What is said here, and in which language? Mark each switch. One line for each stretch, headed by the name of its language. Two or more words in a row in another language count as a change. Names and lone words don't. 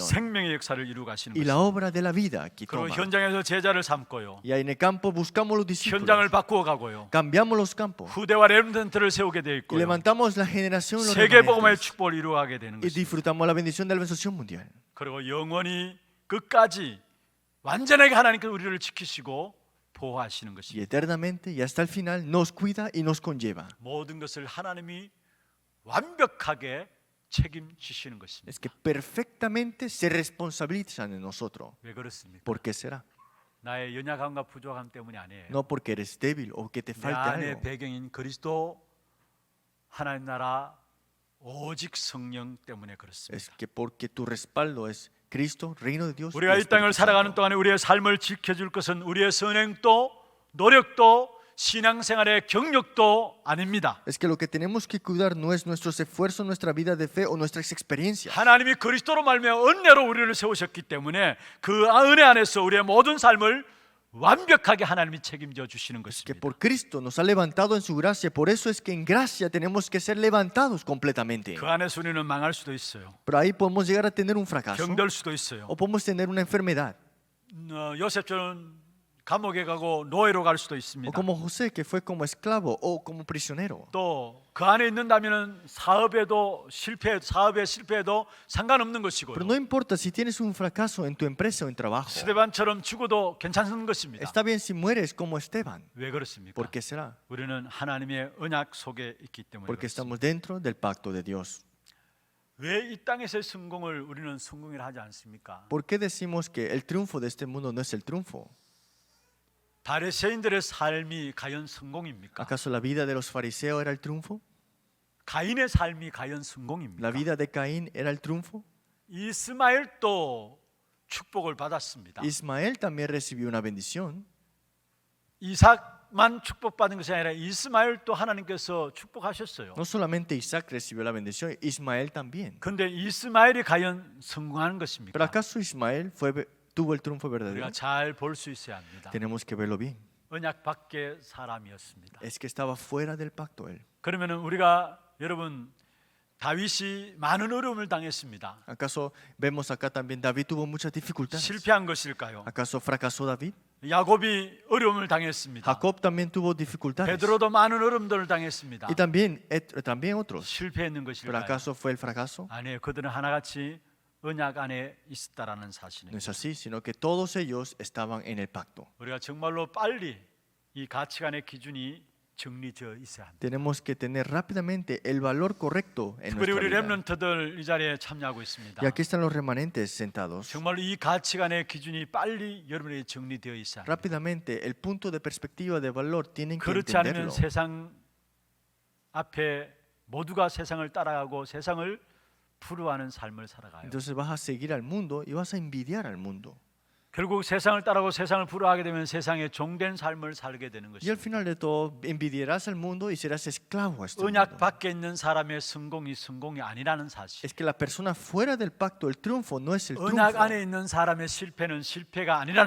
Korean: 생명의 역사를 이루어 가시는
Spanish: Y
Korean: 것입니다.
Spanish: la obra de la vida aquí
Korean: 그리고
Spanish: toma.
Korean: 현장에서 제자를 삼고요.
Spanish: Y ahí en el campo buscamos los discípulos.
Korean: 현장을 바꾸어 가고요.
Spanish: Cambiamos los campos.
Korean: 후대와 렘넌트를 세우게 되어
Spanish: Y
Korean: 있고요.
Spanish: levantamos la generación de los
Korean: 세계복음의
Spanish: remanentes.
Korean: 축복을 이루어가게 되는
Spanish: Y
Korean: 것입니다.
Spanish: disfrutamos la bendición de la bendición mundial.
Korean: 그리고 영원히 끝까지 완전하게 하나님께서 우리를 지키시고 보호하시는
Spanish: Y
Korean: 것입니다.
Spanish: eternamente y hasta el final nos cuida y nos conlleva.
Korean: 모든 것을 하나님이 완벽하게 책임지시는 것입니다.
Spanish: Es que perfectamente se responsabilizan de nosotros.
Korean: 왜 그렇습니까?
Spanish: ¿Por qué será?
Korean: 나의 연약함과 부족함 때문이 아니에요.
Spanish: No porque eres débil o que te
Korean: 내
Spanish: falte
Korean: 안의
Spanish: algo.
Korean: 배경인 그리스도 하나님 나라 오직 성령 때문에
Spanish: Es
Korean: 그렇습니다.
Spanish: que porque tu respaldo es Cristo, reino de Dios. y
Korean: 우리가 이 땅을
Spanish: Espíritu
Korean: 살아가는
Spanish: Santo.
Korean: 동안에 우리의 삶을 지켜줄 것은 우리의 선행도 노력도 신앙생활의 경력도 아닙니다.
Spanish: Es que lo que tenemos que cuidar no es nuestros esfuerzos, nuestra vida de fe o nuestras experiencias.
Korean: 하나님이 그리스도로 말미암아 은혜로 우리를 세우셨기 때문에 그 은혜 안에서 우리의 모든 삶을 완벽하게 하나님이 책임져 주시는
Spanish: Que
Korean: 것입니다.
Spanish: por Cristo nos ha levantado en su gracia. Por eso es que en gracia tenemos que ser levantados completamente.
Korean: 그 안에서 우리는 망할 수도 있어요.
Spanish: Pero ahí podemos llegar a tener un fracaso
Korean: 병들 수도 있어요.
Spanish: o podemos tener una enfermedad.
Korean: 요셉처럼 감옥에 가고 노예로 갈 수도
Spanish: O
Korean: 있습니다.
Spanish: como José, que fue como esclavo o como prisionero.
Korean: 또 그 안에 있는다면은 사업에 실패해도 상관없는 것이고요.
Spanish: Pero no importa si tienes un fracaso en tu empresa o en trabajo.
Korean: 스데반처럼 죽어도 괜찮은 것입니다.
Spanish: Está bien si mueres como Esteban.
Korean: 왜 그렇습니까?
Spanish: ¿Por qué será?
Korean: 우리는 하나님의 언약 속에 있기 때문에
Spanish: Porque
Korean: 그렇습니다.
Spanish: estamos dentro del pacto de Dios.
Korean: 왜 이 땅에서의 성공을 우리는 성공이라 하지 않습니까?
Spanish: ¿Por qué decimos que el triunfo de este mundo no es el triunfo?
Korean: 바리새인들의 삶이 과연 성공입니까?
Spanish: ¿Acaso la vida de los fariseos era el triunfo?
Korean: 가인의 삶이 과연
Spanish: ¿La
Korean: 성공입니까?
Spanish: vida de Caín era el triunfo?
Korean: 이스마엘도 축복을 받았습니다.
Spanish: Ismael también recibió una bendición.
Korean: 이삭만 축복받은 것이 아니라 이스마엘도 하나님께서 축복하셨어요.
Spanish: No solamente Isaac recibió la bendición, Ismael también.
Korean: 그런데 이스마엘이 과연 성공하는
Spanish: ¿Pero
Korean: 것입니까?
Spanish: acaso Ismael tuvo el triunfo
Korean: 우리가
Spanish: verdadero?
Korean: 잘 볼 수 있어야 합니다.
Spanish: Tenemos que verlo bien.
Korean: 언약 밖의 사람이었습니다.
Spanish: Es que estaba fuera del pacto él.
Korean: 그러면은 우리가 여러분 다윗이 많은 어려움을 당했습니다.
Spanish: ¿Acaso vemos acá también David tuvo muchas dificultades?
Korean: 실패한 것일까요?
Spanish: ¿Acaso fracasó David?
Korean: 야곱이 어려움을 당했습니다.
Spanish: Jacob también tuvo dificultades.
Korean: 베드로도 많은 어려움들을 당했습니다.
Spanish: Y también otros.
Korean: 실패했는
Spanish: ¿Pero
Korean: 것일까요?
Spanish: acaso fue el fracaso?
Korean: 아니에요. 그들은 하나같이 언약 안에 있었다라는
Spanish: No
Korean: 사실입니다.
Spanish: es así, sino que todos ellos estaban en el pacto.
Korean: 우리가 정말로 빨리 이 가치관의 기준이 정리되어 있어야 합니다.
Spanish: Tenemos que tener rápidamente el valor correcto en
Korean: 특별히
Spanish: nuestra
Korean: 우리
Spanish: vida.
Korean: 렘넌트들 이 자리에 참여하고 있습니다.
Spanish: Y aquí están los remanentes sentados.
Korean: 정말로 이 가치관의 기준이 빨리 여러분에게 정리되어 있어야 합니다.
Spanish: Rápidamente, el punto de perspectiva de valor tienen que
Korean: 그렇지 않으면
Spanish: entenderlo.
Korean: 세상 앞에 모두가 세상을 따라가고 세상을 부러워하는 삶을 살아가요.
Spanish: Entonces vas a seguir al mundo y vas a envidiar al mundo.
Korean: 결국 세상을 따라가고 세상을 부러워하게 되면 세상의 종된 삶을 살게 되는
Spanish: Y al
Korean: 것입니다.
Spanish: final de todo, envidiarás al mundo y serás esclavo a este
Korean: 언약
Spanish: mundo.
Korean: 밖에 있는 사람의 성공이 아니라는 사실.
Spanish: Es que la persona fuera del pacto, el triunfo no es el
Korean: 언약
Spanish: triunfo.
Korean: 안에 있는 사람의 실패는 실패가 아니라는